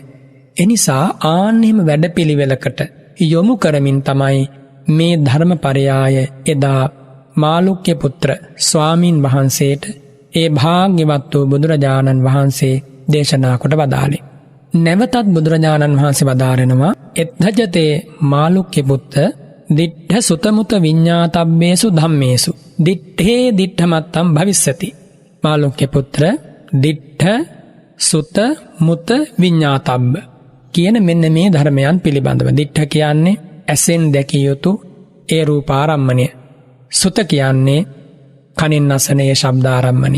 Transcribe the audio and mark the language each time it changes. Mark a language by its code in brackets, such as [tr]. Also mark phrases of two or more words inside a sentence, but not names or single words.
[si] එනිසා ආන්නෙම වැඩපිළිවෙලකට යොමු කරමින් තමයි මේ ධර්මපරයාය එදා මාළුක්‍ය පුත්‍ර ස්වාමීන් වහන්සේට ඒ භාග්‍යවත් වූ බුදුරජාණන් වහන්සේ දේශනා කොට වදාළේ. නැවතත් බුදුරජාණන් වහන්සේ වදාරනවා [pi] එත්ථජතේ මාළුක්‍ය පුත්ත දිට්ඨ සුතමුත විඤ්ඤාතබ්බේසු ධම්මේසු දිට්ඨේ දිට්ඨමත්තම් භවිස්සති. [si] මාළුක්‍ය පුත්‍ර [pi] දිට්ඨ සුත මුත විඤ්ඤාතබ්බ [si] කියන මෙන්න මේ ධර්මයන් පිළිබඳව. දිට්ඨ කියන්නේ ඇසෙන් දැකිය යුතු ඒ රූපාරම්මණය. සුත කියන්නේ කනින් අසන ඒ ශබ්දාරම්මණය.